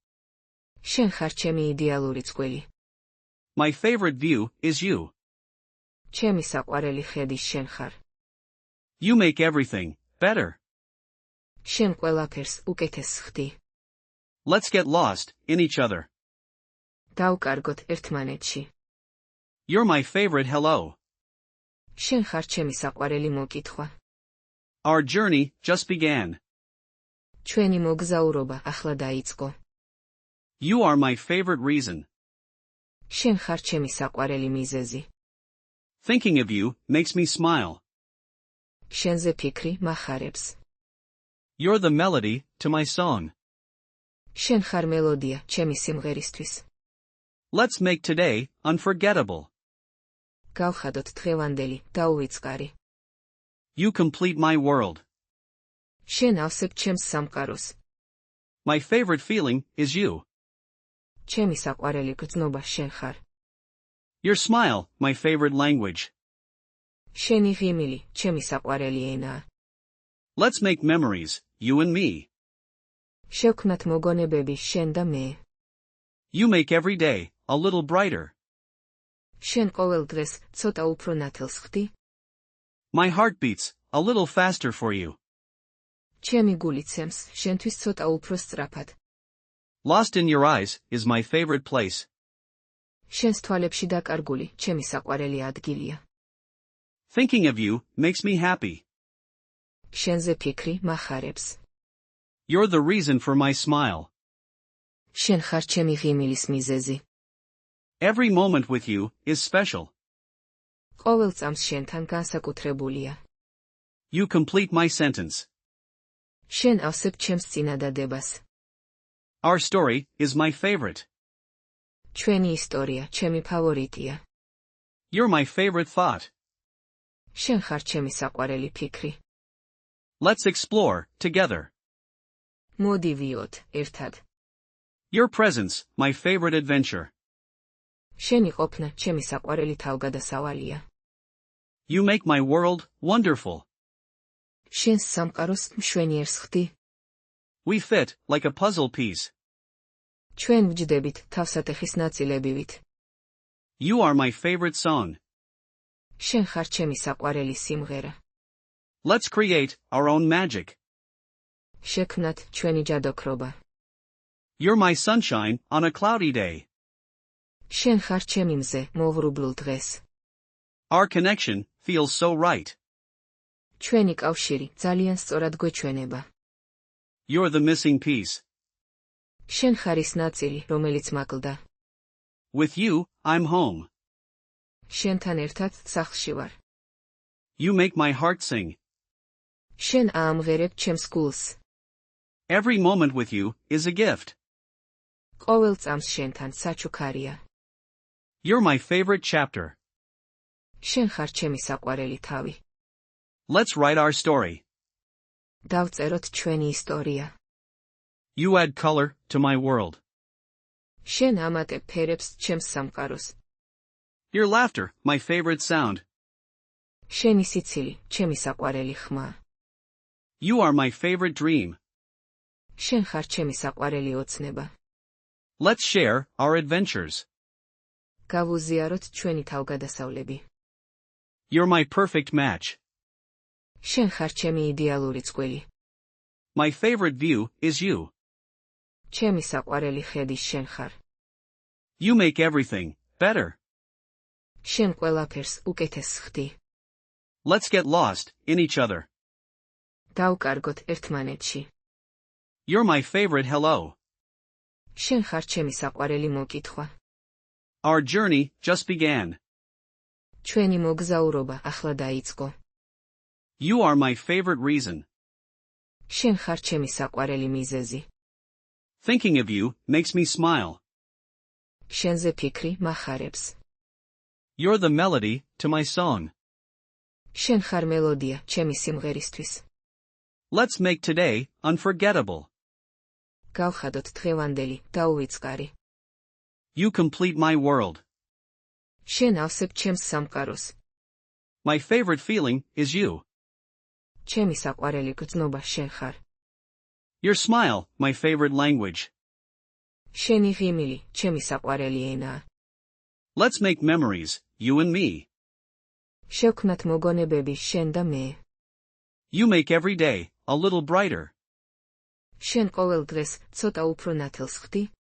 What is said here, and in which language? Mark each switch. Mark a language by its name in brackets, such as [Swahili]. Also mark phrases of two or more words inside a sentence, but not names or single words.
[Georgian] შენ ხარ ჩემი იდეალური წყვილი. [English] My favorite view is you. [Georgian] ჩემი საყვარელი ხედი შენ ხარ. [English] You make everything better. [Georgian] შენ ყველაფერს უკეთეს ხდი. [English] Let's get lost in each other. [Georgian] დავკარგოთ ერთმანეთში. [English] You're my favorite hello. [Georgian] შენ ხარ ჩემი საყვარელი მოკითხვა. [English] Our journey just began. [Georgian] ჩვენი მოგზაურობა ახლა დაიწყო. [English] You are my favorite reason. [Georgian] შენ ხარ ჩემი საყვარელი მიზეზი. [English] Thinking of you makes me smile. [Georgian] შენზე ფიქრი მახარებს. [English] You're the melody to my song. [Georgian] შენ ხარ მელოდია ჩემი სიმღერისთვის. [English] Let's make today unforgettable. [Georgian] გავხადოთ დღევანდელი, დაუვიწყარი. [English] You complete my world. [Georgian] შენ ავსებ ჩემს სამყაროს. [English] My favorite feeling is you. [Georgian] ჩემი საყვარელი გრძნობა შენ ხარ. [English] Your smile, my favorite language. [Georgian] შენი ღიმილი, ჩემი საყვარელი ენაა. [English] Let's make memories, you and me. [Georgian] შევქმნათ მოგონებები შენ და მე. [English] You make every day a little brighter. [Georgian] შენ ყოველ დღეს ცოტა უფრო ნათელს ხდი. [English] My heart beats a little faster for you. [Georgian] ჩემი გული ცემს შენთვის ცოტა უფრო სწრაფად. [English] Lost in your eyes is my favorite place. [Georgian] შენს თვალებში დაკარგული ჩემი საყვარელი ადგილია. [English] Thinking of you makes me happy. [Georgian] შენზე ფიქრი მახარებს. [English] You're the reason for my smile. [Georgian] შენ ხარ ჩემი ღიმილის მიზეზი. [English] Every moment with you is special. [Georgian] ყოველ წამს შენთან განსაკუთრებულია. [English] You complete my sentence. [Georgian] შენ ავსებ ჩემს წინადადებას. [English] Our story is my favorite. [Georgian] ჩვენი ისტორია ჩემი ფავორიტია. [English] You're my favorite thought. [Georgian] შენ ხარ ჩემი საყვარელი ფიქრი. [English] Let's explore, together. [Georgian] მოდი ვიოთ, ერთად. [English] Your presence, my favorite adventure. [Georgian] შენი ყოფნა ჩემი საყვარელი თავგადასავალია. [English] You make my world wonderful. [Georgian] შენს სამყაროს მშვენიერს ხდი. [English] We fit, like a puzzle piece. [Georgian] ჩვენ ვჯდებით თავსატეხის ნაწილებივით. [English] You are my favorite song. [Georgian] შენ ხარ ჩემი საყვარელი სიმღერა. [English] Let's create our own magic. [Georgian] შექმნათ ჩვენი ჯადოქრობა. [English] You're my sunshine on a cloudy day. [Georgian] შენ ხარ ჩემი მზე მოვრუბლულ დღეს. [English] Our connection feels so right. [Georgian] ჩვენი კავშირი ძალიან სწორად გვეჩვენება. [English] You're the missing piece. [Georgian] შენ ხარ ის ნაწილი, რომელიც მაკლდა. [English] With you, I'm home. [Georgian] შენთან ერთად სახლში ვარ. [English] You make my heart sing. [Georgian] შენ აამღერებ ჩემს გულს. [English] Every moment with you is a gift. [Georgian] ყოველ წამს შენთან საჩუქარია. [English] You're my favorite chapter. [Georgian] შენ ხარ ჩემი საყვარელი თავი. [English] Let's write our story. [Georgian] დავწეროთ ჩვენი ისტორია. [English] You add color to my world. [Georgian] შენ ამატებ ფერებს ჩემს სამყაროს. [English] Your laughter, my favorite sound. [Georgian] შენი სიცილი, ჩემი საყვარელი ხმა. [English] You are my favorite dream. [Georgian] შენ ხარ ჩემი საყვარელი ოცნება. [English] Let's share our adventures. [Georgian] გავუზიაროთ ჩვენი თავგადასავლები. [English] You're my perfect match. [Georgian] შენ ხარ ჩემი იდეალური წყვილი. [English] My favorite view is you. [Georgian] ჩემი საყვარელი ხედი შენ ხარ. [English] You make everything better. [Georgian] შენ ყველაფერს უკეთეს ხდი. [English] Let's get lost in each other. [Georgian] დავკარგოთ ერთმანეთში. [English] You're my favorite hello. [Georgian] შენ ხარ ჩემი საყვარელი მოკითხვა. [English] Our journey just began. [Georgian] ჩვენი მოგზაურობა ახლა დაიწყო. [English] You are my favorite reason. [Georgian] შენ ხარ ჩემი საყვარელი მიზეზი. [English] Thinking of you makes me smile. [Georgian] შენზე ფიქრი მახარებს. [English] You're the melody to my song. [Georgian] შენ ხარ მელოდია ჩემი სიმღერისთვის. [English] Let's make today unforgettable. [Georgian] გავხადოთ დღევანდელი დაუვიწყარი. [English] You complete my world. [Georgian] შენ ავსებ ჩემს სამყაროს. [English] My favorite feeling is you. [Georgian] ჩემი საყვარელი გრძნობა შენ ხარ. [English] Your smile, my favorite language. [Georgian] შენი ღიმილი ჩემი საყვარელი ენაა. [English] Let's make memories, you and me. [Georgian] შევქმნათ მოგონებები შენ და მე. [English] You make every day a little brighter. [Georgian] შენ ყოველ დღეს ცოტა უფრო ნათელს ხდი.